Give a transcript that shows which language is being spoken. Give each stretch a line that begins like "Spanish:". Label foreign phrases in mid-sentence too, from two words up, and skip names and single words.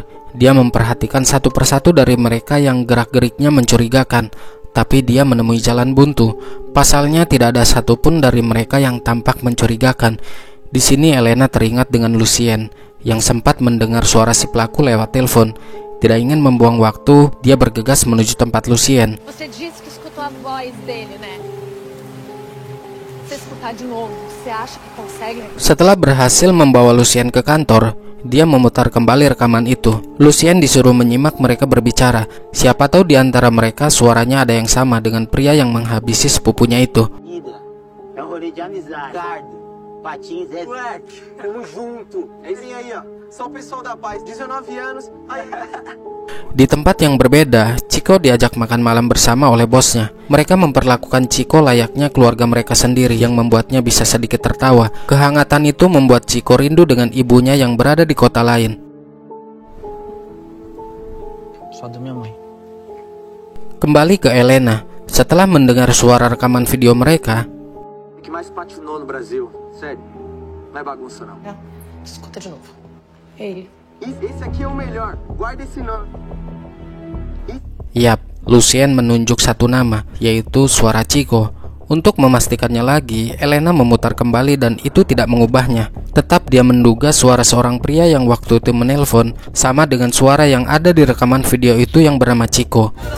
Indonesian: Dia memperhatikan satu persatu dari mereka yang gerak-geriknya mencurigakan, tapi dia menemui jalan buntu. Pasalnya tidak ada satupun dari mereka yang tampak mencurigakan. Di sini Elena teringat dengan Lucien yang sempat mendengar suara si pelaku lewat telepon. Tidak ingin membuang waktu, dia bergegas menuju tempat Lucien.
Portuguese: Você disse que escutou a voz dele, né? Você escutar de novo, você acha que consegue?
Indonesian: Setelah berhasil membawa Lucien ke kantor, dia memutar kembali rekaman itu. Lucien disuruh menyimak mereka berbicara. Siapa tahu di antara mereka suaranya ada yang sama dengan pria yang menghabisi sepupunya itu.
Portuguese: É um rolê de amizade. Patins é... Moleque, tamo junto. Vem aí, ó. Só o pessoal da paz, 19 anos.
Indonesian: Di tempat yang berbeda, Chico diajak makan malam bersama oleh bosnya. Mereka memperlakukan Chico layaknya keluarga mereka sendiri, yang membuatnya bisa sedikit tertawa. Kehangatan itu membuat Chico rindu dengan ibunya yang berada di kota lain. Kembali ke Elena. Setelah mendengar suara rekaman video mereka,
Portuguese: Que mais patinou no Brasil, sério. Não é bagunça não. Escuta de novo. Ele. Esse aqui é o melhor. Guarda esse nome.
Indonesian: yap, Lucien menunjuk satu nama, yaitu suara Chico. Untuk memastikannya lagi, Elena memutar kembali dan itu tidak mengubahnya. Tetap dia menduga suara seorang pria yang waktu itu menelpon sama dengan suara yang ada di rekaman video itu yang bernama Chico.